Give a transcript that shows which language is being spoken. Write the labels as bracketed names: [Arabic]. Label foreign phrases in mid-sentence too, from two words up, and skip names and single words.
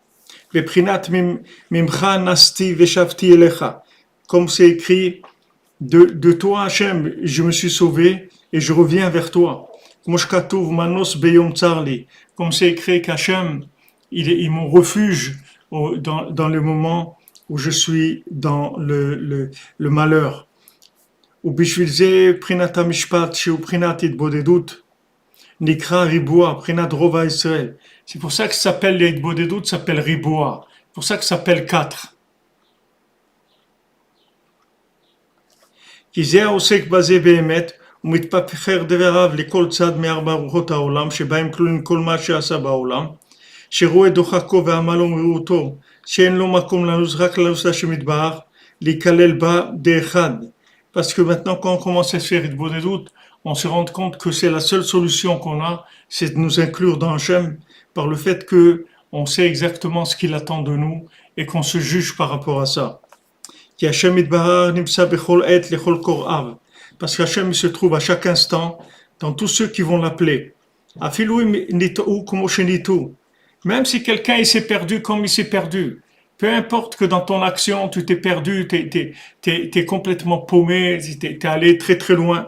[French] Comme c'est écrit, de toi Hachem, je me suis sauvé et je reviens vers toi. Comme c'est écrit qu'Hachem, il est mon refuge dans le moment où je suis dans le malheur. [Hebrew] ובשביל זה בחינת המשפט שהוא בחינת התבודדות נקרא ריבוע, בחינת רוב ישראל. [French] C'est pour ça que ça s'appelle les Bodedut, ça s'appelle Riboua. C'est pour ça que ça s'appelle 4. [Hebrew] כי זה העוסק בזה באמת, ומתפחר דבריו לכל צד מארבע רוחות העולם, שבהם כלולים כל מה שעשה בעולם, שרואה דוחקו ועמלו ומיעוטו, שאין לו מקום לנוס רק לנוס להשם יתברך, להיכלל בה דאחד. [French] Parce que maintenant, quand on commence à faire des doutes, on se rend compte que c'est la seule solution qu'on a, c'est de nous inclure dans Hachem par le fait que on sait exactement ce qu'il attend de nous et qu'on se juge par rapport à ça. [Hebrew] כי השם יתברך נמצא בכל עת לכל קוראיו. [French] Parce qu'Hachem se trouve à chaque instant dans tous ceux qui vont l'appeler. [Hebrew] אפילו נתעה כמו שנתעה. [French] Même si quelqu'un il s'est perdu comme il s'est perdu. Peu importe que dans ton action, tu t'es perdu, t'es complètement paumé, t'es allé très très loin.